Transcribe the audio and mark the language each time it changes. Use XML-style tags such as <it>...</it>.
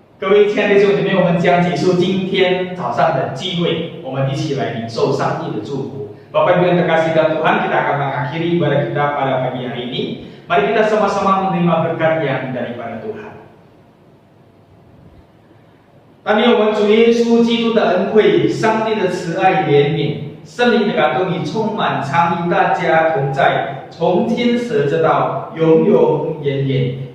<zh>所以，亲爱的弟兄姐妹，我们将结束今天早上的聚会，我们一起来领受上帝的祝福。</zh> <id>Bapak Ibu yang terkasih dalam Tuhan, kita akan mengakhiri ibadah kita pada pagi hari ini. Mari kita sama-sama menerima berkat yang daripada Tuhan.</id> <zh>但愿我们主耶稣基督的恩惠、上帝的慈爱怜悯、圣灵的感动与充满，常与大家同在，从天使直到永永远远。</zh>